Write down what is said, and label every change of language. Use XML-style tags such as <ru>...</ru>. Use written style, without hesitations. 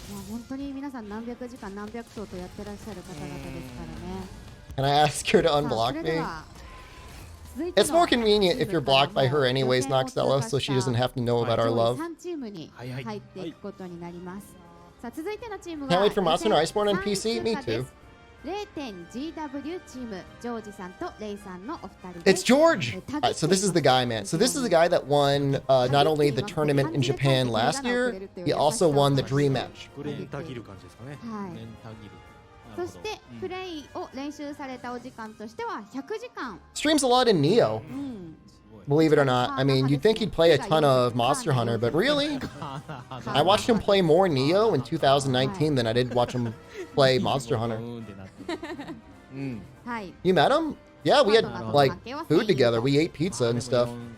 <ja>本当に皆さん何百時間何百頭とやってらっしゃる方々ですからね。</ja> <en>Can I ask her to unblock me? It's more convenient if you're blocked by her anyways, Noxella, so she doesn't have to know about our love.</en> <ja>3チームに入っていくことになります。さあ続いてのチームは</ja> <en>Can't wait for Monster Hunter Iceborne on PC? Me too.</en> <ja>0.GW チーム、ジョージさんとレイさんのお二人</ja> <en>It's</en> <ja>です。</ja> <en>George! So this is the guy, man. So this is the guy that won not only the tournament in Japan last year, he also won the Dream Match.</en> <ja>グレンタギル感じですかね。はい。そしてプレイを練習されたお時間としては100時間。</ja> <en>Streams a lot in Neo. believe it or not. I mean, you'd think he'd play a ton of Monster Hunter, but really? I watched him play more Neo in 2019 than I did watch him play Monster Hunter. You met him? Yeah, we had, like, food together. We ate pizza and stuff.</en>